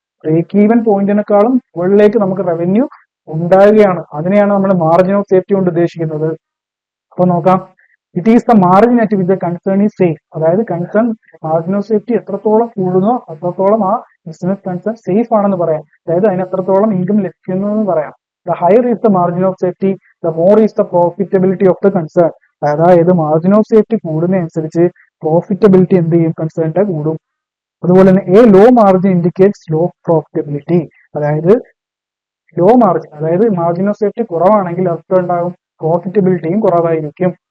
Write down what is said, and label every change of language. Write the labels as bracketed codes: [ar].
[ml] Break even പോയിന്റിനെക്കാളും മുകളിലേക്ക് നമുക്ക് revenue ഉണ്ടാവുകയാണ്. അതിനെയാണ് നമ്മൾ മാർജിൻ ഓഫ് സേഫ്റ്റി കൊണ്ട് ഉദ്ദേശിക്കുന്നത്. അപ്പൊ നോക്കാം, [en] It is the margin at which the concern is safe. [ml] അതായത് കൺസേൺ മാർജിൻ ഓഫ് സേഫ്റ്റി എത്രത്തോളം കൂടുന്നോ അത്രത്തോളം ആ ബിസിനസ് കൺസേൺ സേഫ് ആണെന്ന് പറയാം. അതായത് അതിന് എത്രത്തോളം ഇൻകം ലഭിക്കുന്നു എന്ന് പറയാം. [en] The higher is the margin of safety, the more is the profitability of the concern. [ml] അതായത് മാർജിൻ ഓഫ് സേഫ്റ്റി കൂടുന്നതനുസരിച്ച് പ്രോഫിറ്റബിലിറ്റി എന്ത് ചെയ്യും? കൺസേണിന്റെ കൂടും. അതുപോലെ തന്നെ [en] A low margin indicates low profitability. [ml] അതായത് ലോ മാർജിൻ, അതായത് മാർജിൻ ഓഫ് സേഫ്റ്റി കുറവാണെങ്കിൽ അർത്ഥം ഉണ്ടാകും പ്രോഫിറ്റബിലിറ്റിയും കുറവായിരിക്കും.